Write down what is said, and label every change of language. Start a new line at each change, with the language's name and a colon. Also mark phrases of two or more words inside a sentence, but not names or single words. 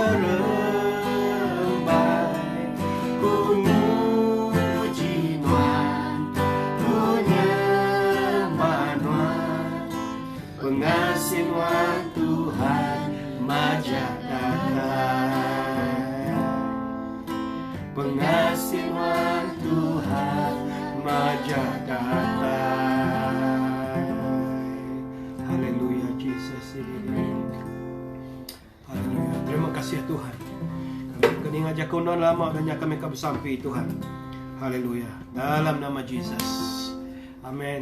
Iban: ngerembai ku muji Nuan ku nyembah Nuan pengasih Nuan Tuhan majak datang pengasih Nuan Tuhan majak datang. Haleluya Jesus. Haleluya. Terima kasih Tuhan. Kami ngajak kuno lama dan kami bersampai Tuhan. Haleluya. Dalam nama Jesus. Amin.